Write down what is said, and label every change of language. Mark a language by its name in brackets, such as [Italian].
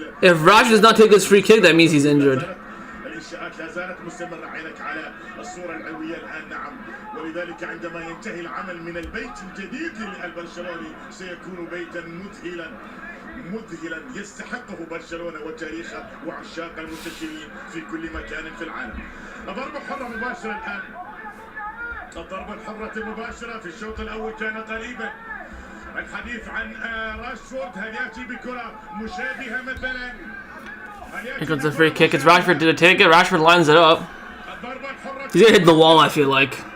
[English] If Rashford does not take this free kick, that means he's injured. [Arabic] الانشاءات لا زالت مستمرة. عينك على الصورة العلوية الآن. نعم، ولذلك عندما ينتهي العمل من البيت الجديد البرشلوني سيكون بيتا مذهلا يستحقه برشلونة وتاريخه وعشاق المنتشرين في كل مكان في العالم. ضربة حرة مباشرة الآن. الضربة الحرة المباشرة في الشوط الأول كان قريبا. الحديث عن راشفورد، هل يأتي بكرة مشابهة مثلا؟ [English] Here comes the free kick. It's Rashford to take it. Rashford lines it up. He's gonna hit the wall, I feel like.